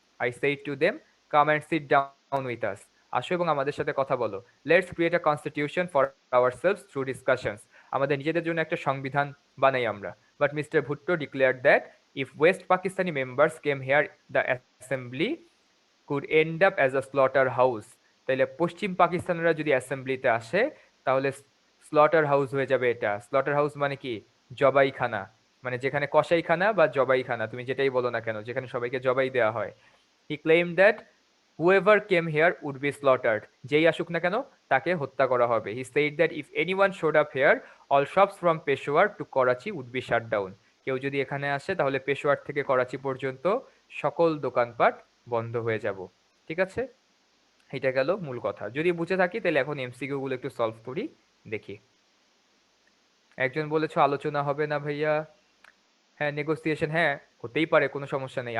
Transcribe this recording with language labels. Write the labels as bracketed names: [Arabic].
[English] I said to them, come and sit down with us. [Bangla] আসো এবং আমাদের সাথে কথা বলো। [English] Let's create a constitution for ourselves through discussions. [Bangla] আমাদের নিজেদের জন্য একটা সংবিধান বানাই আমরা। [English] But mister Bhutto declared that if west Pakistani members came here the assembly could end up as a slaughterhouse. [Bangla] তাইলে পশ্চিম পাকিস্তানিরা যদি অ্যাসেম্বলিতে আসে তাহলে স্লটার হাউস হয়ে যাবে এটা। স্লটার হাউস মানে কি? জবাইখানা, মানে যেখানে কসাইখানা বা জবাইখানা, তুমি যেটাই বলো না কেন, যেখানে সবাইকে জবাই দেওয়া হয়। [English] He claim that whoever came here would be slaughtered. [Bangla] যেই আসুক না কেন তাকে হত্যা করা হবে। [English] He said that if anyone showed up here, all shops from Peshawar to Karachi would be shut down. [Bangla] কেউ যদি এখানে আসে তাহলে পেশোয়ার থেকে করাচি পর্যন্ত সকল দোকানপাট বন্ধ হয়ে যাব। ঠিক আছে, এটা গেল মূল কথা। যদি বুঝে থাকি তাহলে এখন এমসিকিউ গুলো একটু সলভ করি, দেখি। একজন বলেছো আলোচনা হবে না ভাইয়া। হ্যাঁ, নেগোসিয়েশন হ্যাঁ হতেই পারে, কোনো সমস্যা নেই।